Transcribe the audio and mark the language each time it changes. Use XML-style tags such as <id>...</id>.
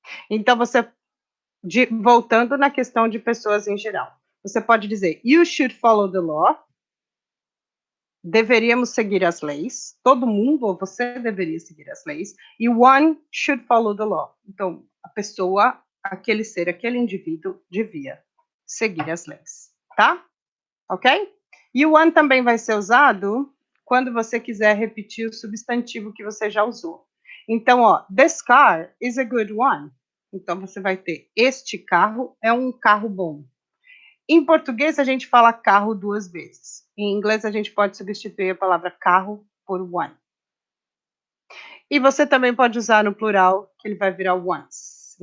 <pt>Então, voltando na questão de pessoas em geral, você pode dizer,</pt> <en>you should follow the law,</en> <pt>deveríamos seguir as leis, todo mundo ou você deveria seguir as leis, e</pt> <en>one should follow the law.</en> <pt>Então, a pessoa, aquele ser, aquele indivíduo devia seguir as leis, tá? Ok? E o one também vai ser usado quando você quiser repetir o substantivo que você já usou.</pt> <en>Então, ó, this car is a good one.</en> <pt>Então, você vai ter, este carro é um carro bom. Em português, a gente fala carro duas vezes. Em inglês, a gente pode substituir a palavra carro por one. E você também pode usar no plural, que ele vai virar ones.</pt>